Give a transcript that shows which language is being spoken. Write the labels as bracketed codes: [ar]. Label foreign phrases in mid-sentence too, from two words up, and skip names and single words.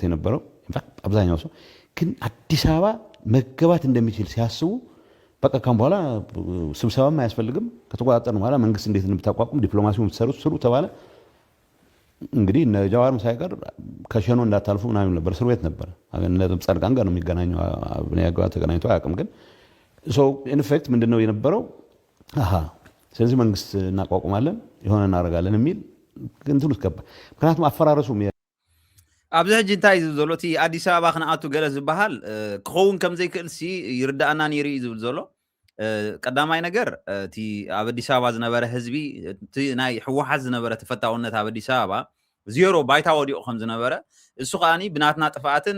[am] የነበረው አብዛኛው ሰው ግን አዲስ አበባ መገባት እንደሚችል ሲያስቡ በቃ ካም በኋላ ስብሰባም አያስፈልግም ከተቋጣጠርን በኋላ መንግስት እንዴት እንደምታቋቁም ዲፕሎማሲውን ተሰሩት ስሩ ተባለ እንግዲህ እነ ጃዋርም ሳይቀር ከሸኖ እንዳታልፉ ምናምን ነበር እስር ቤት ነበር እነዚህም ጻድቃን ጋር ነው የሚገናኘው አብነያጋ ተገናኝቶ አያውቅም ግን [en] in effect [am] ምንድነው የነበረው ስለዚህ መንግስት እናቋቁማለን የሆነ እናደርጋለን የሚል እንትን ውስጥ ገባ ምክንያቱም አፈራረሱ [ti] ኣብዚ ሕጂ እንታይ ዝብሎ እቲ ኣዲስ ኣበባ ክንኣቱ ገለ ዝበሃል ክኸውን ከም ዘይክእል ሲ ይርዳእና ነይሩ እዩ ዝብል ዘሎ ቀዳማይ ነገር እቲ ኣብ ኣዲስ ኣበባ ዝነበረ ህዝቢ እቲ ናይ ሕወሓት ዝነበረ ተፈታውነት ኣብ ኣዲስ ኣበባ ዜሮ ባይታ ወዲቑ ከም ዝነበረ እሱ ከዓኒ ብናትና ጥፋኣትን